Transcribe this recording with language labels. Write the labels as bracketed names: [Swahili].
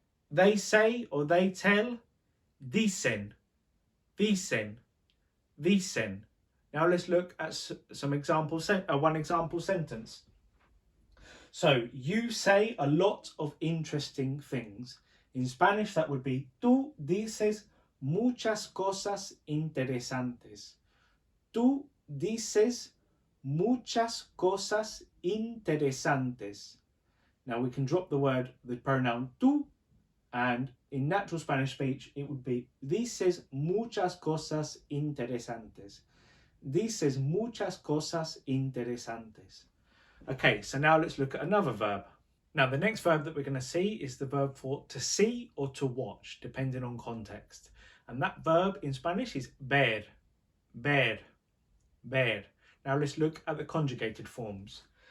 [English] They say or they tell, dicen, dicen, dicen. Now let's look at some one example sentence. So, you say a lot of interesting things. In Spanish that would be, [Spanish] tú dices muchas cosas interesantes. Tú dices muchas cosas interesantes. [English] Now we can drop the pronoun tú, and in natural Spanish speech it would be [Spanish] dices muchas cosas interesantes. Dices muchas cosas interesantes. [English] Okay, so now let's look at another verb. Now the next verb that we're going to see is the verb for to see or to watch, depending on context. And that verb in Spanish is ver, ver, ver. Now let's look at the conjugated forms.